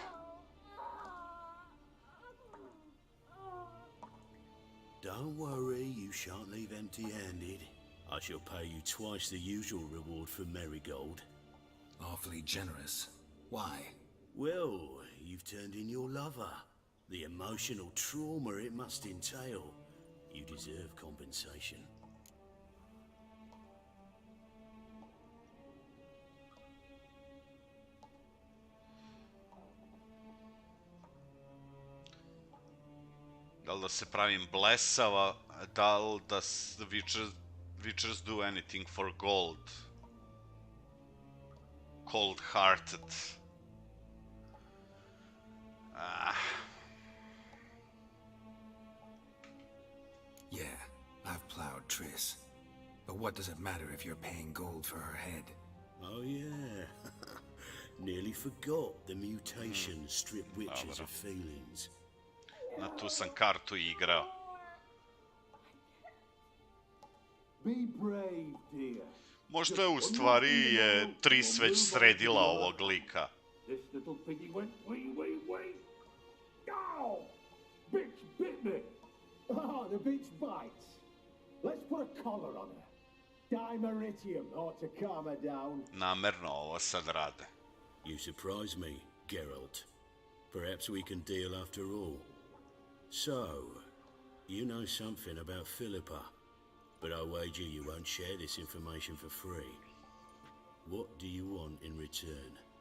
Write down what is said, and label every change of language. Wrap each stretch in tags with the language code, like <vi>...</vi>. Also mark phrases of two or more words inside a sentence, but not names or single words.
<en>Don't worry, you shan't leave empty-handed. I shall pay you twice the usual reward for Marigold. Awfully generous. Why? Well, you've turned in your lover. The emotional trauma it must entail. You deserve compensation.</en> <sr>Da li da se pravim blesava, da li da</sr> <en>Witchers do anything for gold? Cold-hearted. Yeah, I've plowed Triss. But what does it matter if you're paying gold for her head? Oh, yeah. Nearly forgot the mutation strip witches of feelings.</en> <sr>Na tu sam kartu igrao.</sr> <en>Be brave, dear.</en> <sr>Možda u stvari je Tris već sredila ovog lika.</sr> <en>This little piggy went wee. Ow! Bitch bit me. Oh, the bitch bites. Let's put a collar on her. Dimeritium ought to calm her down.</en> <sr>Namerno ovo sad rade.</sr> <en>You surprise me, Geralt. Perhaps we can deal after all. So, you know something about Philippa, but I wager you won't share this information for free. What do you want in return?</en>